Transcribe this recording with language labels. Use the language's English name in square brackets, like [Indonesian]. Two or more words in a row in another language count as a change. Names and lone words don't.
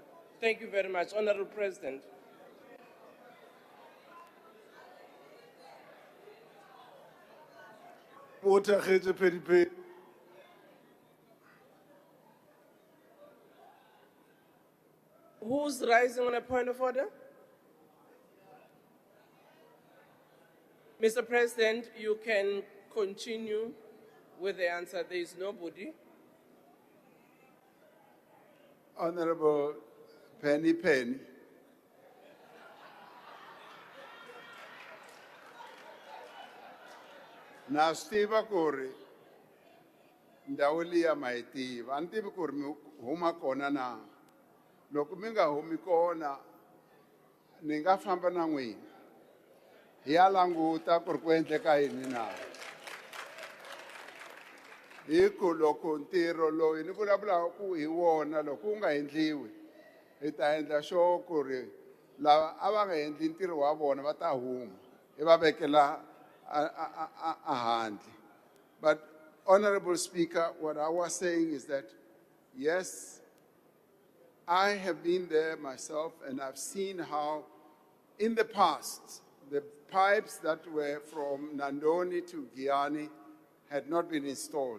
[English] Thank you very much, Honorable President. Who's rising on a point of order? Mr. President, you can continue with the answer. There is nobody. Honorable Penny. [Tsonga] Na stiva kuri ndhawu liya ma yi tiva a ni tivi ku ri mi huma kona na loko mi nga humi kona ni nga famba na n'wina hi ya languta ku ri ku endleka yini na hi ku loko ntirho loyi ni vulavulaka ku hi wona loko wu nga endliwi hi ta endla sure ku ri lava a va nga endli ntirho wa vona va ta huma ebabekela ahandle. [English] But, Honorable Speaker, what I was saying is that, yes, I have been there myself and I've seen how, in the past, the pipes that were from Nandoni to Giani had not been installed.